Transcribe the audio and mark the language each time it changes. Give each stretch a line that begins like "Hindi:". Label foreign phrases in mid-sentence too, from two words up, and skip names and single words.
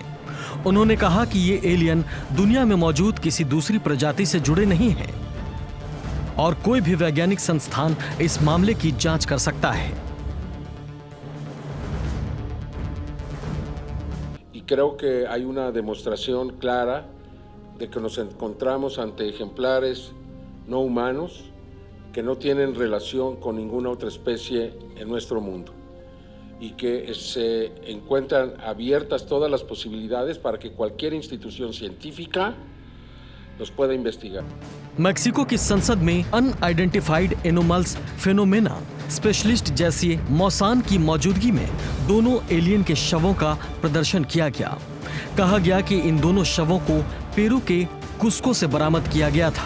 Hindi: उन्होंने कहा कि ये एलियन दुनिया में मौजूद किसी दूसरी प्रजाति से जुड़े नहीं हैं और कोई भी वैज्ञानिक संस्थान इस मामले की जांच कर सकता है।
Spanish: creo que hay una demostración clara de que nos encontramos ante ejemplares no humanos que no tienen relación con ninguna otra especie en nuestro mundo y que se encuentran abiertas todas las posibilidades para que cualquier institución científica los pueda investigar.
Hindi: मेक्सिको की संसद में
English: unidentified anomals phenomena specialist
Hindi: जैसे मौसान की मौजूदगी में दोनों एलियन के शवों का प्रदर्शन किया गया। कहा गया कि इन दोनों शवों को पेरू के कुस्को से बरामद किया गया था।